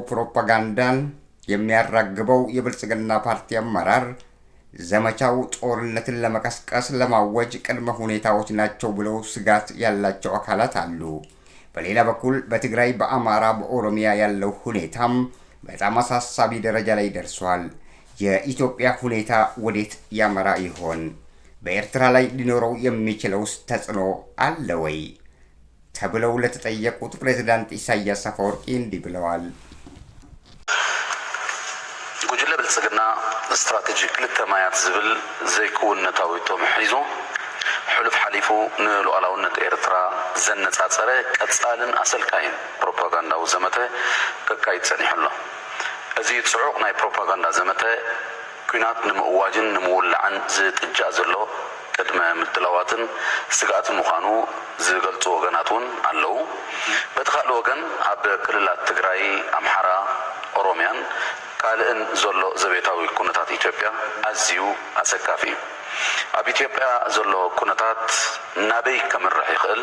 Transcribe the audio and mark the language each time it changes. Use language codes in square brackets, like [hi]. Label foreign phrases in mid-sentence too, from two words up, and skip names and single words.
[am] ፕሮፓጋንዳን የሚያራግበው የብልጽግና ፓርቲ አመራር ዘመቻው ጦርነትን ለመቀስቀስ ለማወጅ ቅድመ ሁኔታዎች ናቸው ብለው ስጋት ያላቸው አካላት አሉ። በሌላ በኩል በትግራይ፣ በአማራ፣ በኦሮሚያ ያለው ሁኔታም በጣም አሳሳቢ ደረጃ ላይ ደርሷል። የኢትዮጵያ ሁኔታ ወዴት ያመራ ይሆን? በኤርትራ ላይ ሊኖረው የሚችለው ተጽዕኖ አለ ወይ ተብለው ለተጠየቁት ፕሬዝዳንት ኢሳያስ አፈወርቂ እንዲህ ብለዋል። [ti] ጉጅለ ብልጽግና ስትራቴጂ ክልተ ማያት ዝብል ዘይክውነታዊ ጦም ሒዙ ሕሉፍ ሓሊፉ ንሉዓላውነት ኤርትራ ዘነጻጸረ ቀጻልን ኣሰልካይን ፕሮፓጋንዳዊ ዘመተ ከካይድ ጸኒሑ ኣሎ። እዚ ጽዑቕ ናይ ፕሮፓጋንዳ ዘመተ ኩናት ንምእዋጅን ንምውላዕን ዝጥጃእ ዘሎ ቅድመ ምድላዋትን ስጋኣትን ምዃኑ ዝገልጹ ወገናት እውን ኣለዉ። በቲ ካልእ ወገን ኣብ ክልላት ትግራይ፣ ኣምሓራ፣ ኦሮምያን ካልእን ዘሎ ዘቤታዊ ኩነታት ኢትዮጵያ ኣዝዩ ኣሰጋፊ እዩ። ኣብ ኢትዮጵያ ዘሎ ኩነታት ናበይ ከምርሕ ይኽእል?